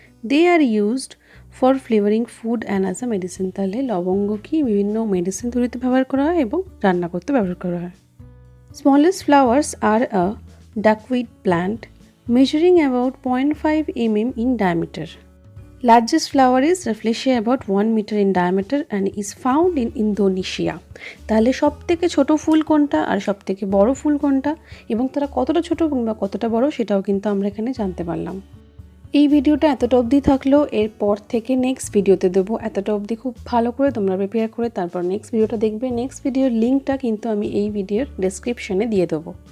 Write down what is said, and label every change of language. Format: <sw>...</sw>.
<en>They are used for flavouring food and as a medicine.</en> <bn>তাহলে লবঙ্গ কি বিভিন্ন মেডিসিন তৈরিতে ব্যবহার করা হয় এবং রান্না করতে ব্যবহার করা হয়।</bn> <en>Smallest flowers are a duckweed plant measuring about 0.5 mm in diameter. Largest flower is Rafflesia, about 1 meter in diameter and is found in Indonesia.</en> <bn>তাহলে সব থেকে ছোট ফুল কোনটা আর সব থেকে বড় ফুল কোনটা এবং তারা কতটা ছোট কিংবা কতটা বড় সেটাও কিন্তু আমরা এখানে জানতে পারলাম। এই ভিডিওটা এতটা অবধি থাকলো, এরপর থেকে নেক্সট ভিডিওতে দেবো। এতটা অবধি খুব ভালো করে তোমরা প্রিপেয়ার করে তারপর নেক্সট ভিডিওটা দেখবে। নেক্সট ভিডিওর লিঙ্কটা কিন্তু আমি এই ভিডিওর ডেসক্রিপশনে দিয়ে দেবো।</bn>